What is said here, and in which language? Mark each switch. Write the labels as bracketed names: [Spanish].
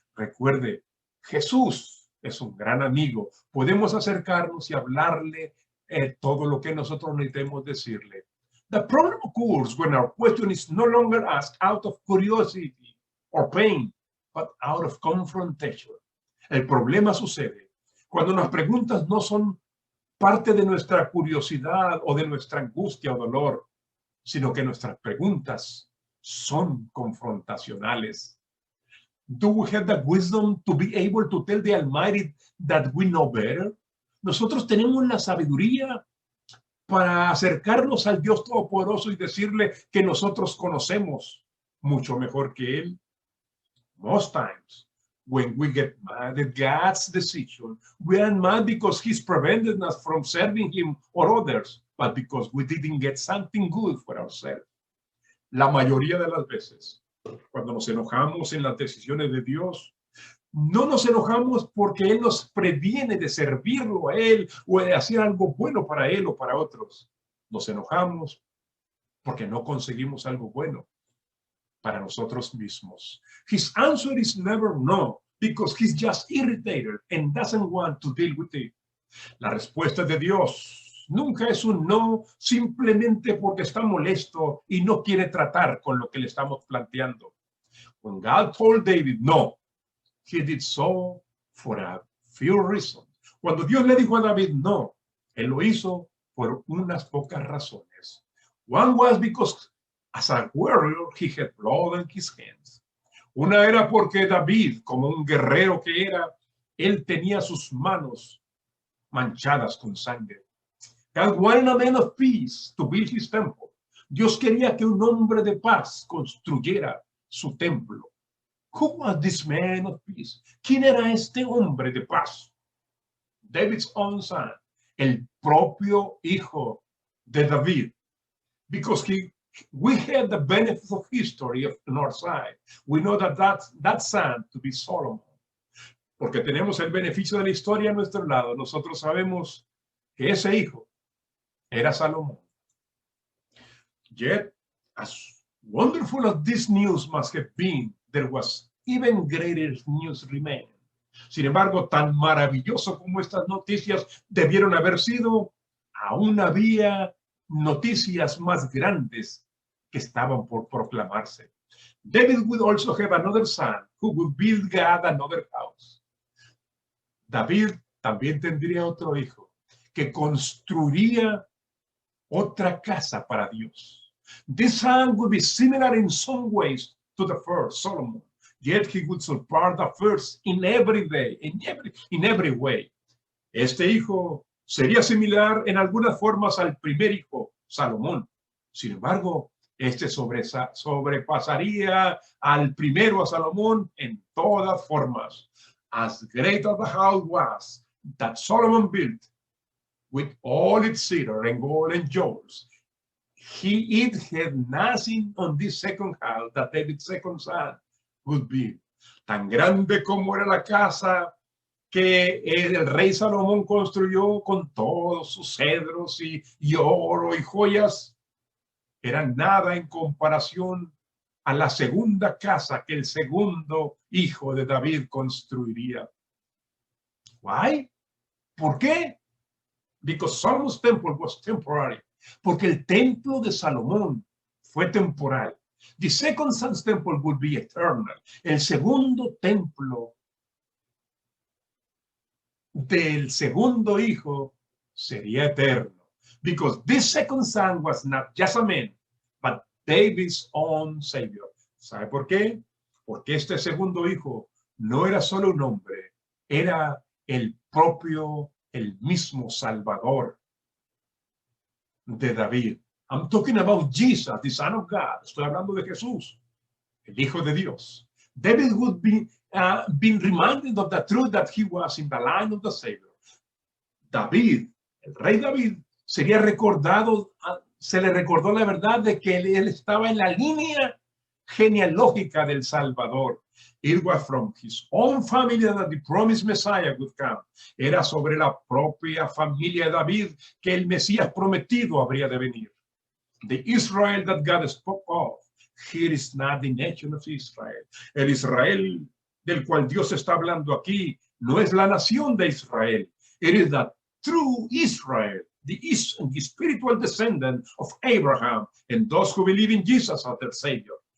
[Spanish] Recuerde, Jesús es un gran amigo. Podemos acercarnos y hablarle todo lo que nosotros necesitemos decirle. [English] The problem occurs when our question is no longer asked out of curiosity or pain, but out of confrontation. [Spanish] El problema sucede cuando las preguntas no son parte de nuestra curiosidad o de nuestra angustia o dolor, sino que nuestras preguntas son confrontacionales. [English] Do we have the wisdom to be able to tell the Almighty that we know better? [Spanish] Nosotros tenemos la sabiduría para acercarnos al Dios Todopoderoso y decirle que nosotros conocemos mucho mejor que Él. [English] Most times, when we get mad at God's decision, we are mad because He's prevented us from serving Him or others, but because we didn't get something good for ourselves. [Spanish] La mayoría de las veces, cuando nos enojamos en las decisiones de Dios, no nos enojamos porque Él nos previene de servirlo a Él o de hacer algo bueno para Él o para otros. Nos enojamos porque no conseguimos algo bueno para nosotros mismos. [English] His answer is never no, because he's just irritated and doesn't want to deal with it. [Spanish] La respuesta de Dios nunca es un no simplemente porque está molesto y no quiere tratar con lo que le estamos planteando. [English] When God told David no, he did so for a few reasons. [Spanish] Cuando Dios le dijo a David no, él lo hizo por unas pocas razones. [English] One was because as a warrior, he had blood in his hands. [Spanish] Una era porque David, como un guerrero que era, él tenía sus manos manchadas con sangre. [English] God wanted a man of peace to build his temple. [Spanish] Dios quería que un hombre de paz construyera su templo. [English] Who was this man of peace? [Spanish] ¿Quién era este hombre de paz? [English] David's own son, [Spanish] el propio hijo de David. [English] Because we have the benefit of history on our side. We know that son to be Solomon. [Spanish] Porque tenemos el beneficio de la historia a nuestro lado. Nosotros sabemos que ese hijo era Salomón. [English] Yet, as wonderful as this news must have been, there was even greater news remaining. [Spanish] Sin embargo, tan maravilloso como estas noticias debieron haber sido, aún había noticias más grandes que estaban por proclamarse. [English] David would also have another son who would build God another house. [Spanish] David también tendría otro hijo que construiría otra casa para Dios. [English] This son would be similar in some ways to the first, Solomon. yet he would surpass the first in every day, in every way. [Spanish] Este hijo sería similar en algunas formas al primer hijo, Salomón. Sin embargo, este sobrepasaría al primero, a Salomón, en todas formas. [English] As great as the house was that Solomon built, with all its cedar and gold and jewels, it had nothing on this second house that David's second son would be. [Spanish] Tan grande como era la casa que el rey Salomón construyó con todos sus cedros y oro y joyas, era nada en comparación a la segunda casa que el segundo hijo de David construiría. [English] Why? [Spanish] ¿Por qué? [English] Because Solomon's temple was temporary. [Spanish] Porque el templo de Salomón fue temporal. [English] The second son's temple would be eternal. [Spanish] El segundo templo del segundo hijo sería eterno. [English] Because this second son was not just a man, but David's own savior. [Spanish] ¿Sabe por qué? Porque este segundo hijo no era solo un hombre, era el mismo Salvador de David. [English] I'm talking about Jesus, the Son of God. [Spanish] Estoy hablando de Jesús, el Hijo de Dios. [English] David would be been reminded of the truth that he was in the line of the Savior. [Spanish] David, el rey David, sería recordado, se le recordó la verdad de que él estaba en la línea genealógica del Salvador. [English] It was from his own family that the promised Messiah would come. [Spanish] Era sobre la propia familia de David que el Mesías prometido habría de venir. [English] The Israel that God spoke of, here is not the nation of Israel. [Spanish] El Israel del cual Dios está hablando aquí no es la nación de Israel. [English] It is the true Israel, the spiritual descendant of Abraham, and those who believe in Jesus as their Savior.